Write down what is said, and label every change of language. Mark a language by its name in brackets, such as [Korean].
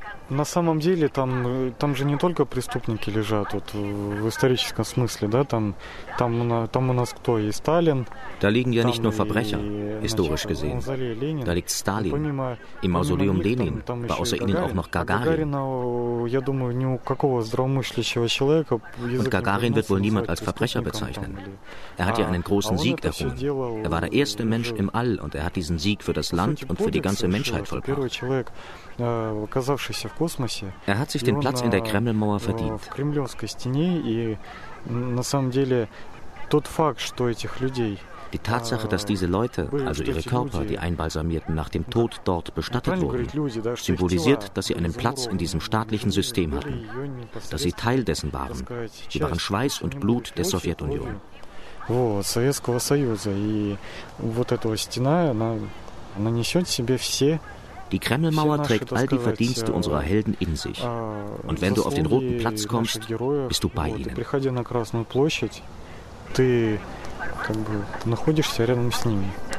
[Russian] На самом деле там же не только преступники лежат вот в историческом смысле, да, там у нас кто есть Сталин. [German] Da liegen ja nicht nur Verbrecher, historisch gesehen. Da liegt Stalin. Im Mausoleum Lenin war außer ihnen auch noch Gagarin. [Russian] Я думаю, ни у какого здравомыслящего человека. [German] Und Gagarin wird wohl niemand als Verbrecher bezeichnen. Er hat ja einen großen Sieg errungen. Er war der erste Mensch im All und er hat diesen Sieg für das Land und für die ganze Menschheit vollbracht. [Russian] Оказавшийся в космосе. [German] Er hat sich den Platz in der Kremlmauer verdient. [Russian] В кремлевской стене и на самом деле тот факт, что этих людей. [German] Die Tatsache, dass diese Leute, also ihre Körper, die einbalsamierten, nach dem Tod dort bestattet wurden, symbolisiert, dass sie einen Platz in diesem staatlichen System hatten, dass sie Teil dessen waren. Sie waren Schweiß und Blut der Sowjetunion. [Russian] Вот Советского Союза и вот эта стена, она несет в себе все. [German] Die Kremlmauer trägt all die Verdienste unserer Helden in sich. Und wenn du auf den Roten Platz kommst, bist du bei ihnen. [Russian] Приходи на Красную площадь, ты как бы находишься рядом с ними.